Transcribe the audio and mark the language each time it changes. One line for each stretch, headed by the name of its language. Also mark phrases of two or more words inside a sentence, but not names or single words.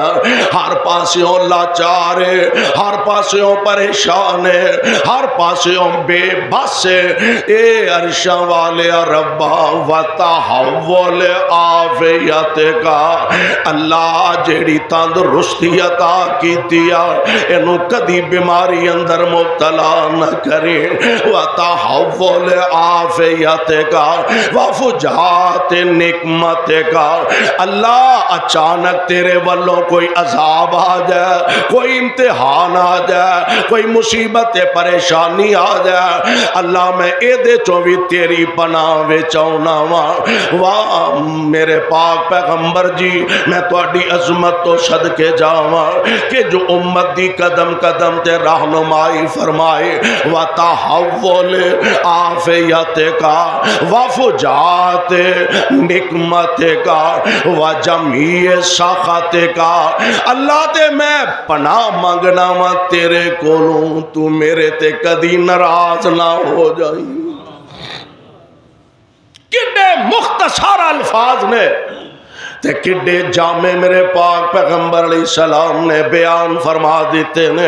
Punjabi: ਹਰ ਪਾਸਿਓਂ ਲਾਚਾਰ ਹੈ, ਹਰ ਪਾਸਿਓਂ ਪਰੇਸ਼ਾਨ ਹੈ, ਹਰ ਪਾਸਿਓਂ ਬੇਬੱਸ ਹੈ। ਏ ਅਰਸ਼ਾਂ ਵਾਲੇ ਰੱਬਾ
Arabic: وتحوّل عافيتك.
Punjabi: ਅੱਲ੍ਹਾ ਜਿਹੜੀ ਤੰਦਰੁਸਤੀ ਅਤਾ ਕੀਤੀ ਆ ਇਹਨੂੰ ਕਦੀ ਬੀਮਾਰੀ ਅੰਦਰ ਮੁਬਤਲਾ ਨਾ ਕਰੇ।
Arabic: وتحوّل عافيتك وفجاءة نقمتك.
Punjabi: ਅੱਲ੍ਹਾ ਅਚਾਨਕ ਤੇਰੇ ਵੱਲੋਂ ਕੋਈ ਅਜ਼ਾਬ ਆ ਜਾਏ, ਕੋਈ ਇਮਤਿਹਾਨ ਆ ਜਾਏ, ਕੋਈ ਮੁਸੀਬਤ ਪਰੇਸ਼ਾਨੀ ਆ ਜਾਏ, ਅੱਲ੍ਹਾ ਮੈਂ ਇਹਦੇ ਚੋਂ ਵੀ ਤੇਰੀ ਪਨਾਹ ਵਿੱਚ ਆਉਣਾ ਵਾਂ। ਵਾਹ ਮੇਰੇ ਪਾਕ ਪੈਗੰਬਰ ਜੀ, ਮੈਂ ਤੁਹਾਡੀ ਅਜ਼ਮਤ ਤੋਂ ਸਦਕੇ ਜਾਵਾਂ ਕਿ ਜੋ ਉੱਮਤ ਦੀ ਕਦਮ ਕਦਮ ਤੇ ਰਹਿਨੁਮਾਈ ਫਰਮਾਏ।
Arabic: وتحوّل عافيتك وفجاءة نقمتك وجميع سخطك.
Punjabi: ਅੱਲ੍ਹਾ ਤੇ ਮੈਂ ਪਨਾਹ ਮੰਗਣਾ ਵਾਂ ਤੇਰੇ ਕੋਲੋਂ, ਤੂੰ ਮੇਰੇ ਤੇ ਕਦੀ ਨਾਰਾਜ਼ ਨਾ ਹੋ ਜਾਈਂ। ਕਿੱਡੇ ਮੁਖ਼ਤਸਰ ਅਲਫ਼ਾਜ਼ ਨੇ ਤੇ ਕਿੱਡੇ ਜਾਮੇ ਮੇਰੇ ਪਾਕ ਪੈਗੰਬਰ ਅਲੈਹਿੱਸਲਾਮ ਨੇ ਬਿਆਨ ਫਰਮਾ ਦਿੱਤੇ ਨੇ।